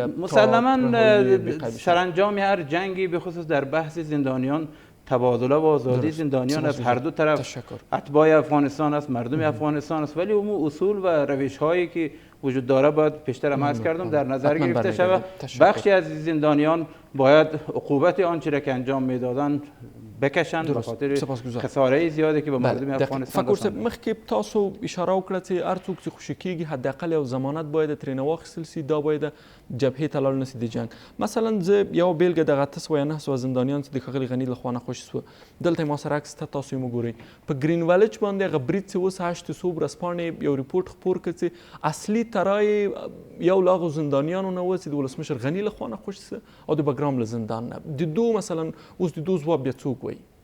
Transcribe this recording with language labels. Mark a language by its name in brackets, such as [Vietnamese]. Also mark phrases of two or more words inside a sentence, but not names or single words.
[Persian] مسلماً سرانجام هر جنگی به خصوص در بحث زندانیان تبادله و آزادی زندانیان از هر دو طرف اتباع افغانستان است، مردم افغانستان است، ولی اون اصول و روش هایی که وجود داره باید پیشتر عرض کردم در نظر گرفته شود. بخشی از زندانیان باید عقوبت آنچه را که انجام میدادن بکشند به خاطر خساره زیادی که به مردم افغانستان [Pashto] فکر صاحب مخکې تاسو اشاره وکړه چې هر څوک چې خوشي کیږي حداقل یو ضمانت باید ترې نه واخیستل سي، دا باید جبهې ته لاړ نه سي د جنګ. مثلا زه یوه بیلګه دغه 809 زندانیان چې د ښاغلي غني لخوا نخوشي سوه دلته ما سره عکس ته تاسو یې وګورئ په ګرینوالج باندې هغه برید چې اوس 800 ورځپاڼې یو ریپورټ خپور کړ چې اصلي ترای یو له هغو زندانیانو نه و چې د ولسمشر غني لخوا نخوشي سه او د بګرام له زندان نه د دو مثلا اوس د دو ځواب بیا څوک وایي؟